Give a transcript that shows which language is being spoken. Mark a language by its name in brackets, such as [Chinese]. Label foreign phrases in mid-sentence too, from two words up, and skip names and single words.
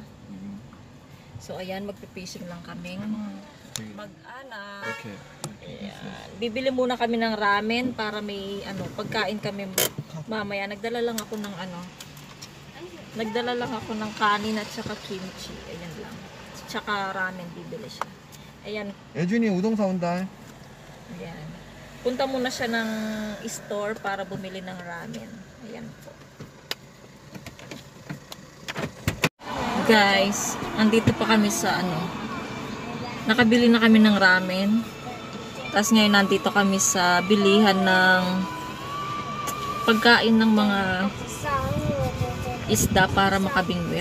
[Filipino] So ayan, magpe-fishing lang kaming mag-anak. Okay. Ayan. Bibili muna kami ng ramen para may pagkain kami mamaya. Nagdala lang ako ng kanin at saka kimchi. Ayan lang. Tsaka ramen bibili siya. Ayan. [Korean] 예준이 우동 사온다. [Filipino] Ayan. Punta muna siya ng store para bumili ng ramen. Ayan po. Guys, andito pa kami sa nakabili na kami ng ramen. Tapos ngayon nandito kami sa bilihan ng pagkain ng mga isda para makabingwit.